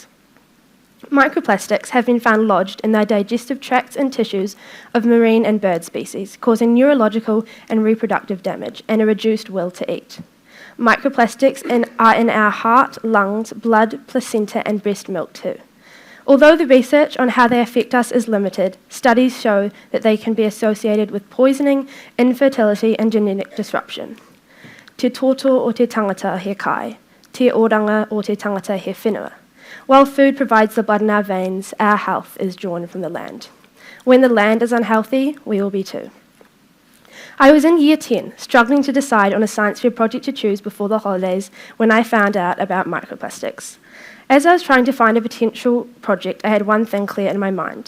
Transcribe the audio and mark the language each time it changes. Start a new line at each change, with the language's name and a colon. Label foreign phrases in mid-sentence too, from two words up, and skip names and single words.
English: Microplastics have been found lodged in the digestive tracts and tissues of marine and bird species, causing neurological and reproductive damage and a reduced will to eat. Microplastics are in our heart, lungs, blood, placenta, and breast milk too. Although the research on how they affect us is limited, studies show that they can be associated with poisoning, infertility, and genetic disruption.
Māori: Te toto o te tangata he kai, te oranga o te tangata he whenua.
English: While food provides the blood in our veins, our health is drawn from the land. When the land is unhealthy, we will be too. I was in year 10, struggling to decide on a science fair project to choose before the holidays when I found out about microplastics. As I was trying to find a potential project, I had one thing clear in my mind.